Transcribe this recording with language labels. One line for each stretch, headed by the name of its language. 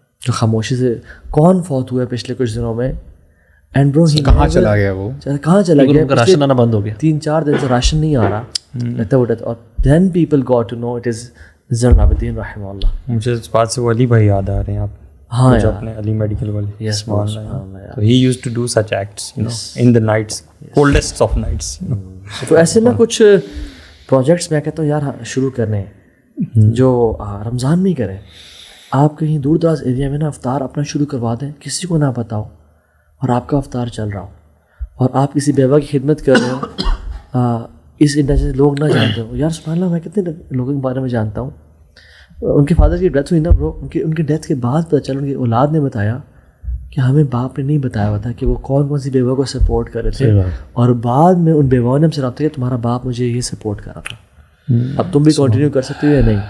Urdu: جو خاموشی سے کون فوت ہوا ہے پچھلے کچھ دنوں میں, اینڈ برو کہاں چلا گیا, وہ کہاں چلا گیا, راشن آنا بند ہو گیا, 3-4 دن سے راشن نہیں آ رہا رہتا اٹھا.
English: اور then people got to know it is Zain ul Abidin رحمہ اللہ.
Urdu: مجھے اس بات سے وہ علی بھائی یاد آ رہے ہیں آپ, ہاں جو اپنے علی میڈیکل والے. یس,
English: So he used to do such acts, you know, in the nights, coldest of nights, you know.
Urdu: تو ایسے نا کچھ پروجیکٹس میں کہتا ہوں یار شروع کرنے ہیں جو رمضان میں ہی کریں. آپ کہیں دور دراز ایریا میں نا افطار اپنا شروع کروا دیں, کسی کو نہ پتہ ہو, اور آپ کا افطار چل رہا ہو, اور آپ کسی بیوہ کی خدمت کر رہے ہو, اس انڈسٹری سے لوگ نہ جانتے ہو. یار سبحان اللہ, میں کتنے لوگوں کے بارے میں جانتا ہوں, ان کے فادر کی ڈیتھ ہوئی نا برو, ان کی ڈیتھ کے بعد پتہ چلا ان کی اولاد نے بتایا کہ ہمیں باپ نے نہیں بتایا ہوا تھا کہ وہ کون سی بیوہ کو سپورٹ کر رہے تھے, اور بعد میں ان بیواؤں نے ہم سے رابطہ کیا تمہارا باپ مجھے یہ سپورٹ کر رہا تھا, اب تم بھی کنٹینیو کر سکتے ہو یا نہیں.